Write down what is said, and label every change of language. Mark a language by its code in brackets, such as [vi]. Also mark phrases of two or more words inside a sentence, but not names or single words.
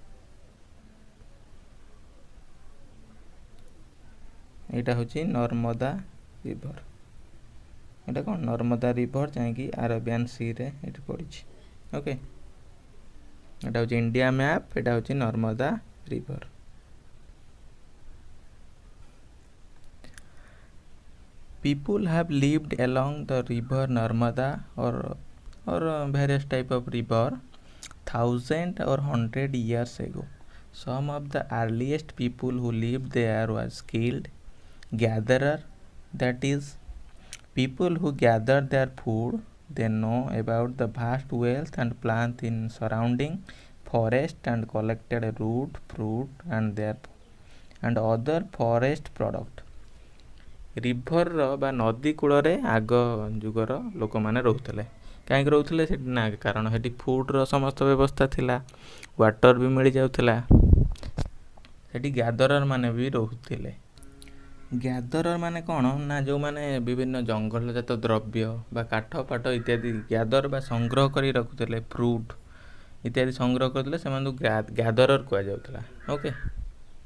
[or] ଏଇଟା ହେଉଛି ନର୍ମଦା ରିଭର। ଏଇଟା କ'ଣ ନର୍ମଦା ରିଭର ଯାଇକି ଆରବିଆନ୍ ସିରେ ଏଠି ପଡ଼ିଛି। ଓକେ, ଏଇଟା ହେଉଛି ଇଣ୍ଡିଆ ମ୍ୟାପ୍, ଏଇଟା ହେଉଛି ନର୍ମଦା ରିଭର। [en] People have lived along the river Narmada or various type of river 1000 or 100 years ago. Some of the earliest people who lived there was skilled gatherer, that is, people who gathered their food. They know about the vast wealth and plant in surrounding forest and collected root, fruit and other forest product. [or] ରିଭରର ବା ନଦୀ କୂଳରେ ଆଗ ଯୁଗର ଲୋକମାନେ ରହୁଥିଲେ। କାହିଁକି ରହୁଥିଲେ ସେଠି ନା, କାରଣ ସେଠି ଫୁଡ଼ର ସମସ୍ତ ବ୍ୟବସ୍ଥା ଥିଲା, ୱାଟର ବି ମିଳିଯାଉଥିଲା। ସେଠି ଗ୍ୟାଦରର ମାନେ ବି ରହୁଥିଲେ। ଗ୍ୟାଦରର ମାନେ କ'ଣ ନା ଯେଉଁମାନେ ବିଭିନ୍ନ ଜଙ୍ଗଲଜାତ ଦ୍ରବ୍ୟ ବା କାଠ ପାଠ ଇତ୍ୟାଦି ଗ୍ୟାଦର ବା ସଂଗ୍ରହ କରି ରଖୁଥିଲେ, ଫ୍ରୁଟ୍ ଇତ୍ୟାଦି ସଂଗ୍ରହ କରୁଥିଲେ, ସେମାନଙ୍କୁ ଗ୍ୟାଦରର କୁହାଯାଉଥିଲା।